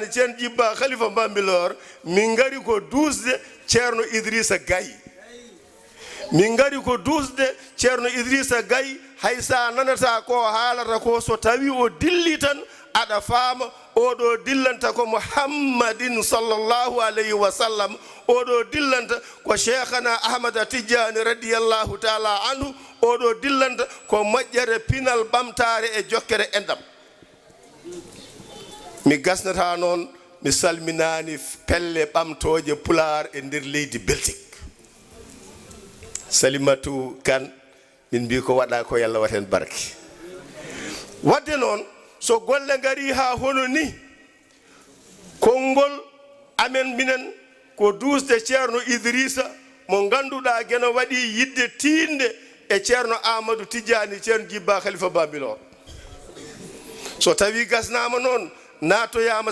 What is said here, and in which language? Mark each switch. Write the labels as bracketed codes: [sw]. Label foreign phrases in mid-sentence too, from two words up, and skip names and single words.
[ff] ceerno Djibba Khalifa Bambilor min gari ko dusde ceerno Idrissa Gaye min gari ko dusde ceerno Idrissa Gaye hay sa nanata ko haalata ko so tawi o dilli tan aɗa faama oɗo dillanta ko Muhammadin [ar] صلى الله عليه وسلم [ff] oɗo dillanta ko cheikhana Ahmada Tidiane [ar] رضي الله تعالى عنه [ff] oɗo dillanta ko moƴƴere pinal ɓamtare e jokkere endam mi gasnata noon mi salminani pelle ɓamtoje pular e nder leydi Belgique Salimatu Kane min mbi ko waɗa ko yalla waten barke wadde noon so golle gari ha hono ni konngol amen minen ko dusde ceerno Idrissa mo ganduɗa geno waɗi yidde tinde e ceerno Amadou Tidiane ceerno Djibba Khalifa Bambilor so tawi gasnama noon natoyama